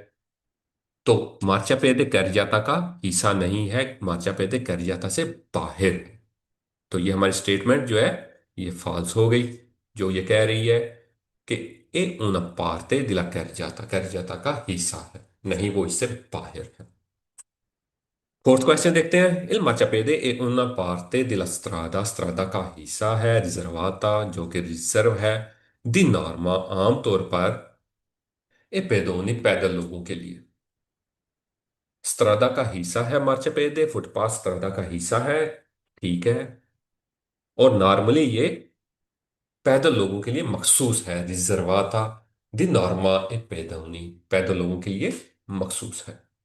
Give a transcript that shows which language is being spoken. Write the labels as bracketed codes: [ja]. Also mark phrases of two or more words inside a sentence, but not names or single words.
[ur] तो मार्चापेदे carreggiata کا حصہ نہیں ہے, मार्चापेदे carreggiata سے باہر ہے. تو یہ ہماری سٹیٹمنٹ جو ہے یہ فالس ہو گئی، جو یہ کہہ رہی ہے کہ [it] è una parte della carreggiata, [ur] carreggiata کا حصہ ہے، نہیں وہ اس سے باہر ہے. [en] fourth question [ur] دیکھتے ہیں. [it] il marciapiede è una parte della strada, strada [ur] کا حصہ ہے, [it] रिजर्वाता [ur] جو کہ ریزرو ہے, [it] di norma [ur] عام طور پر, [it] ai pedoni [ur] پیدل لوگوں کے لیے. स्ट्रादा کا حصہ ہے मार्चापेदे, फुटपाथ स्ट्रादा کا حصہ ہے، ٹھیک ہے. اور نارملی یہ پیدل لوگوں کے لیے مخصوص ہے, [it] riservata di norma ai pedoni, [ur] پیدل لوگوں کے لیے مخصوص ہے.